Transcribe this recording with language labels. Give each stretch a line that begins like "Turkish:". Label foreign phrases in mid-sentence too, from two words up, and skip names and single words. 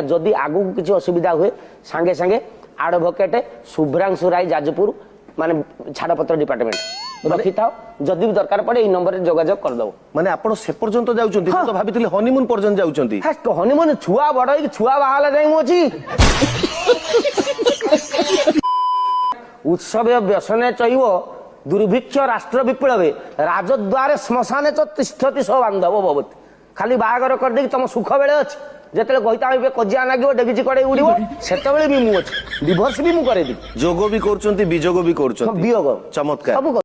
Odia: ଯଦି ଆଗକୁ କିଛି ଅସୁବିଧା ହୁଏ ସାଙ୍ଗେ ସାଙ୍ଗେ ଆଡଭୋକେଟ ଶୁଭ୍ରାଂଶୁ ରାୟ ଯାଜପୁର ମାନେ ଛାଡ଼ପତ୍ର ଡିପାର୍ଟମେଣ୍ଟ ରଖିଥାଅ, ଯଦି ବି ଦରକାର ପଡେ ଏଇ ନମ୍ବରରେ ଯୋଗାଯୋଗ କରିଦେବ। ମାନେ ଆପଣ ସେ ପର୍ଯ୍ୟନ୍ତ ଯାଉଛନ୍ତି? ମୁଁ ତ ଭାବିଥିଲି ହନିମୁନ ପର୍ଯ୍ୟନ୍ତ ଯାଉଛନ୍ତି। ହନିମୁନ ଛୁଆ ବଡ ହେଇକି ଛୁଆ ବାହାହେଲା ଯାଇ ମୁଁ ଅଛି।
Sanskrit: উৎসবে ব্যসনে চৈব দুর্ভিক্ষ রাষ্ট্র বিপ্লবে রাজদ্বারে শ্মশানে চ তিষ্ঠতি সব বান্ধব ভবতি।
Odia: ଖାଲି ବାହାଘର କରିଦେଇକି ତମ ସୁଖ ବେଳେ ଅଛି, ଯେତେବେଳେ କହିତା ଏବେ କଜିଆ ଲାଗିବ ଡେଗିଚି କଡ଼େଇ ଉଡ଼ିବ ସେତେବେଳେ ବି ମୁଁ ଅଛି। ଡିଭୋର୍ସ ବି ମୁଁ କରେଇଦେବି। ଯୋଗ ବି କରୁଛନ୍ତି, ବିଯୋଗ ବି କରୁଛନ୍ତି। ବିୟୋଗ ଚମତ୍କାର। ସବୁ